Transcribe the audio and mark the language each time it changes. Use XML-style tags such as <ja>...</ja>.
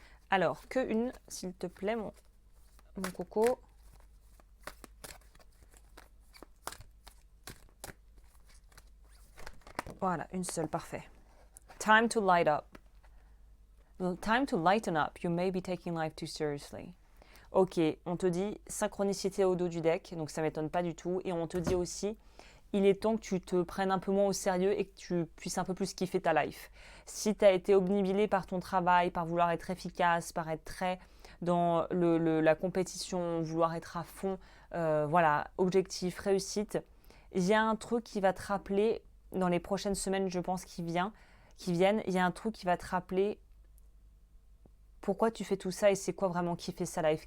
<fr>Alors, que une, s'il te plaît, mon coco. Voilà, une seule, parfait.</fr> <en>Time to light up. Time to lighten up. You may be taking life too seriously.</en> <fr>Ok, on te dit synchronicité au dos du deck, donc ça m'étonne pas du tout. Et on te dit aussi, il est temps que tu te prennes un peu moins au sérieux et que tu puisses un peu plus kiffer ta life. Si tu as été obnubilé par ton travail, par vouloir être efficace, par être très dans la compétition, vouloir être à fond, voilà, objectif, réussite, il y a un truc qui va te rappeler, dans les prochaines semaines, je pense, qui viennent, il y a un truc qui va te rappeler pourquoi tu fais tout ça et c'est quoi vraiment kiffer sa life.</fr>